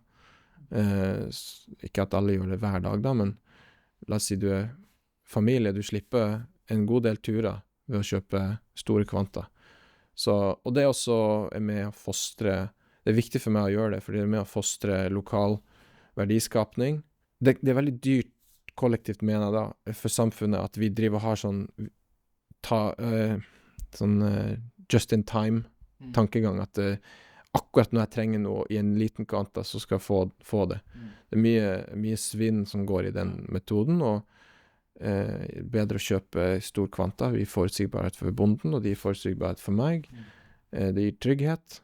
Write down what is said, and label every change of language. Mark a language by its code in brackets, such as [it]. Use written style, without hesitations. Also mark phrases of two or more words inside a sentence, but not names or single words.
[no] Ikke at alle gjør det hver dag da, men la oss si du er familie, du slipper en god del turer ved å kjøpe store kvanta. Og det også er med å fostre, det er viktig for meg å gjøre det, for det er med å fostre lokal verdiskapning. Det er veldig dyrt kollektivt, mener jeg da, for samfunnet, at vi driver og har sånn [en] just in time [no] tankegang, at akkurat når jeg trenger noe i en liten kvanta, så skal jeg få det. Det er mye svinn som går i den metoden, og bedre å kjøpe stor kvanta. Vi gir forutsigbarhet for bonden, og de gir forutsigbarhet for meg. Det gir trygghet.